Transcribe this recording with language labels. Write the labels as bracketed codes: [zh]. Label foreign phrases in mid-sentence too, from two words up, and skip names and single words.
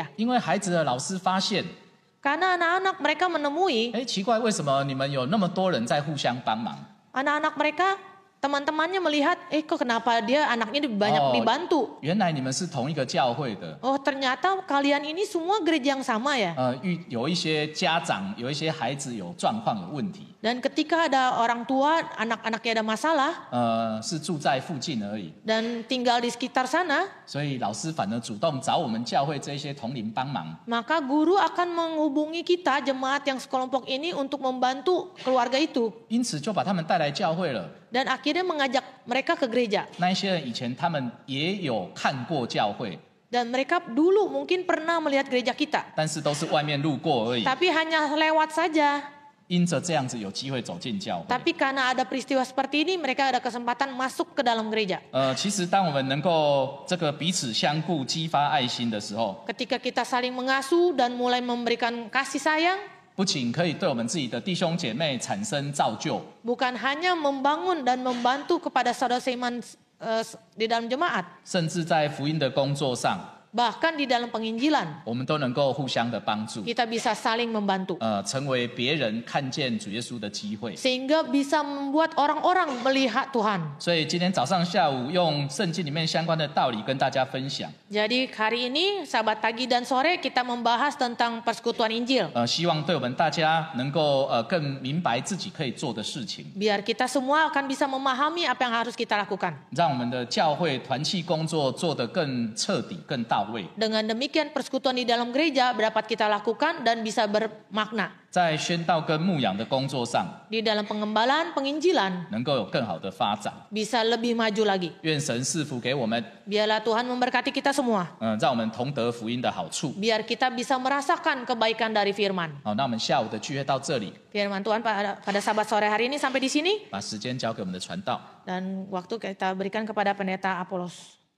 [zh] 因为孩子的老师发现， [id] Karena anak-anak mereka menemui [zh] 奇怪，为什么你们有那么多人在互相帮忙？ [id] anak-anak mereka, teman-temannya melihat, kok kenapa dia anaknya banyak dibantu? [zh] 原来你们是同一个教会的。 [id] Oh ternyata kalian ini semua gereja yang sama ya. [zh] 有一些家长，有一些孩子有状况、有问题。 [id] Dan ketika ada orang tua, anak-anaknya ada masalah [zh] 是住在附近而已， [id] dan tinggal di sekitar sana, [zh] 所以老师反而主动找我们教会这些同龄帮忙。 [id] maka guru akan menghubungi kita jemaat yang sekelompok ini untuk membantu keluarga itu [zh] 因此就把他们带来教会了。 [id] dan akhirnya mengajak mereka ke gereja. [zh] 那一些人以前他们也有看过教会， [id] Dan mereka dulu mungkin pernah melihat gereja kita, [zh] 但是都是外面路过而已。 [id] tapi hanya lewat saja. [zh] 因着这样子有机会走进教会。 [id] Tapi karena ada peristiwa seperti ini, mereka ada kesempatan masuk ke dalam gereja. [zh] 其实当我们能够这个彼此相顾、激发爱心的时候， [id] Ketika kita saling mengasuh dan mulai memberikan kasih sayang, [zh] 不仅可以对我们自己的弟兄姐妹产生造就， [id] bukan hanya membangun dan membantu kepada saudara seiman di dalam jemaat, [zh] 甚至在福音的工作上， [id] bahkan di dalam penginjilan [zh] 我们都能够互相的帮助， [id] kita bisa saling membantu. [zh] 成为别人看见主耶稣的机会。 [id] Sehingga bisa membuat orang-orang melihat Tuhan. [zh] 所以今天早上、下午用圣经里面相关的道理跟大家分享。 [id] Jadi hari ini, sahabat pagi dan sore kita membahas tentang persekutuan Injil. [zh] 希望对我们大家能够更明白自己可以做的事情， [id] Biar kita semua akan bisa memahami apa yang harus kita lakukan. [zh] 让我们的教会团契工作做得更彻底、更到位。 [id] Dengan demikian persekutuan di dalam gereja dapat kita lakukan dan bisa bermakna. [zh] 在宣道跟牧养的工作上， [id] Di dalam pengembalaan, penginjilan [zh] 能够有更好的发展。 [id] bisa lebih maju lagi. [zh] 愿神赐福给我们， [id] Biarlah Tuhan memberkati kita semua. [zh] 让我们同得福音的好处。 [id] Biar kita bisa merasakan kebaikan dari firman. [zh] 好，那我们下午的聚会到这里， [id] Firman Tuhan pada sahabat sore hari ini sampai di sini. [zh] 把时间交给我们的传道。 [id] Dan waktu kita berikan kepada pendeta Apolos.